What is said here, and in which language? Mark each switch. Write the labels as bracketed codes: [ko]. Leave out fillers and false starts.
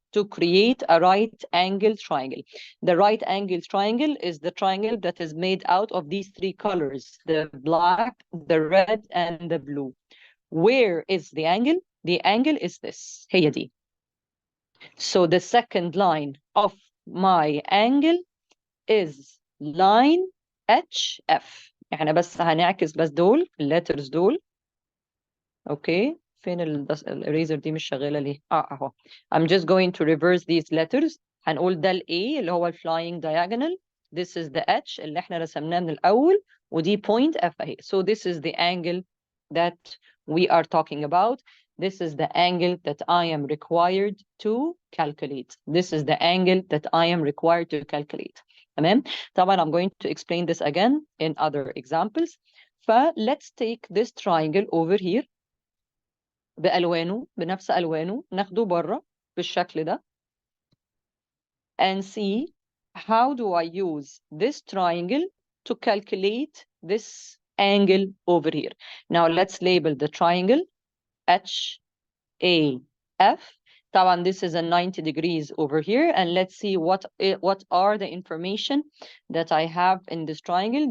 [en] To create a right-angled triangle. The right-angled triangle is the triangle that is made out of these 3 colors, the black, the red, and the blue. Where is the angle? The angle is this, [ar] هي دي. [en] So the second line of my angle is line HF. [ar] احنا بس هنعكس بس دول letters دول. اوكي, فين الريزر دي مش شغالة ليه؟ اهو. [en] I'm just going to reverse these letters. [ar] هنقول ده ال A اللي هو flying diagonal. [en] This is the H [ar] اللي احنا رسمناه من الأول. ودي point F اهي. [en] So this is the angle that we are talking about. This is the angle that I am required to calculate. This is the angle that I am required to calculate. تمام؟ طبعا I'm going to explain this again in other examples. Let's take this triangle over here [ar] بألوانه, بنفس ألوانه, ناخده بره بالشكل ده. [en] And see how do I use this triangle to calculate this angle over here. Now let's label the triangle HAF. طبعا this is a 90 degrees over here, and let's see what are the information that I have in this triangle.